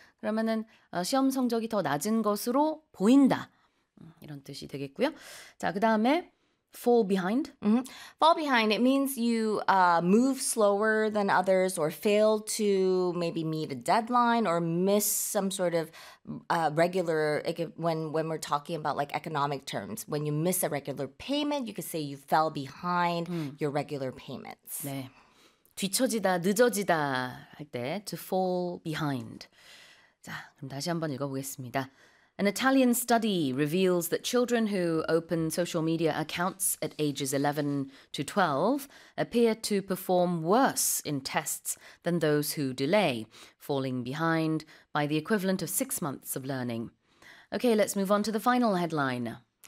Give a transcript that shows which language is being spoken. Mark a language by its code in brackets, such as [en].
[ko] 그러면은 시험 성적이 더 낮은 것으로 보인다. 이런 뜻이 되겠고요. 자, 그다음에 fall behind. [en] Fall behind, it means you move slower than others or fail to maybe meet a deadline or miss some sort of regular, like when we're talking about like economic terms, when you miss a regular payment, you could say you fell behind your regular payments. [ko] 네. 뒤처지다, 늦어지다 할 때 to fall behind. 자, 그럼 다시 한번 읽어보겠습니다. [en] An Italian study reveals that children who open social media accounts at ages 11 to 12 appear to perform worse in tests than those who delay, falling behind by the equivalent of 6 months of learning. Okay, let's move on to the final headline.